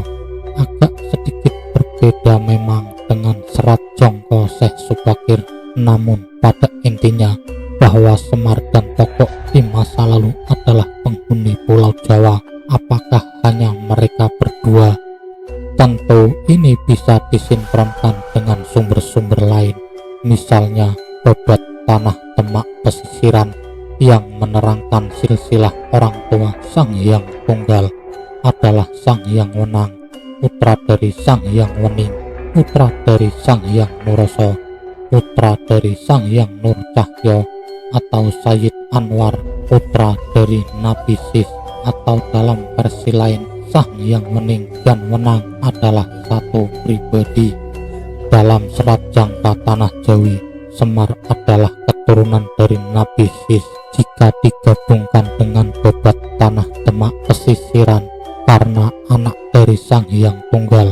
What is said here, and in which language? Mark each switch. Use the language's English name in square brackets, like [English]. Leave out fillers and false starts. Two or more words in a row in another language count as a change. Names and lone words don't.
[Indonesian] Agak sedikit berbeda memang dengan serat jangka Syekh Subakir, namun pada intinya bahwa Semar dan Togok di masa lalu adalah penghuni Pulau Jawa. Apakah hanya mereka berdua? Tentu ini bisa disinkronkan dengan sumber-sumber lain, misalnya Babat Tanah Demak Pesisiran yang menerangkan silsilah orang tua Sang Hyang Tunggal adalah Sang Hyang Wenang, putra dari Sang Hyang Wening, putra dari Sang Hyang Nuroso, putra dari Sang Hyang Nur Cahyo atau Sayyid Anwar, putra dari Nabi Sis, atau dalam versi lain Sang Hyang Wening dan Wenang adalah satu pribadi. Dalam serat jangka Tanah Jawi, Semar adalah keturunan dari Nabi Sis jika digabungkan dengan Babat Tanah Demak Pesisiran karena anak dari Sang Hyang Tunggal.